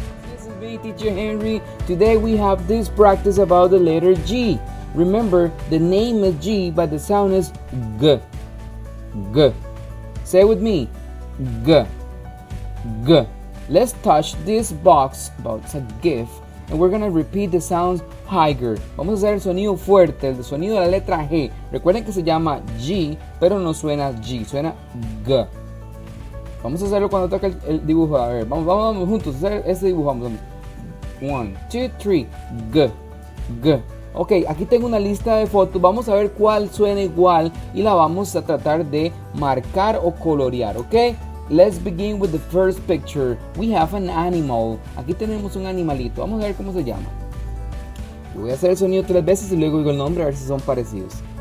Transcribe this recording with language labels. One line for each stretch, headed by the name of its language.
English: This is me, Teacher Henry. Today we have this practice about the letter G. Remember, the name is G, but the sound is G. G. Say it with me. G. G. Let's touch this box. It's a gift. And we're going to repeat the sounds higher.
Spanish: Vamos a hacer el sonido fuerte, el sonido de la letra G. Recuerden que se llama G, pero no suena G, suena G. Vamos a hacerlo cuando toque el dibujo. A ver, vamos juntos a hacer ese dibujo. Vamos. 1, 2, 3. G. G. Ok, aquí tengo una lista de fotos, vamos a ver cuál suena igual y la vamos a tratar de marcar o colorear, ok?
English: Let's begin with the first picture. We have an animal.
Spanish: Aquí tenemos un animalito, vamos a ver cómo se llama. Yo voy a hacer el sonido 3 veces y luego digo el nombre a ver si son parecidos.